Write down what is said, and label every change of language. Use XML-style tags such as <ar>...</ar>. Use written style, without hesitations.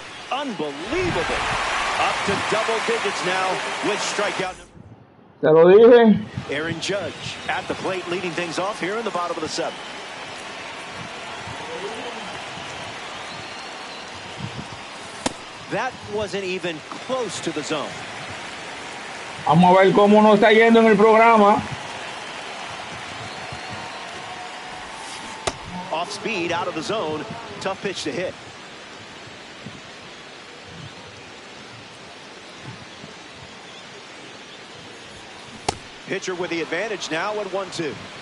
<en>Unbelievable. Up to double digits now with strikeout number.</en> <es>Te lo dije.</es> <en>Aaron Judge at the plate leading things off here in the bottom of the 7th. That wasn't even close to the zone.</en> <es>Vamos a ver cómo nos está yendo en el programa.</es> <en>Off speed, out of the zone. Tough pitch to hit. Pitcher with the advantage now at 1-2.</en>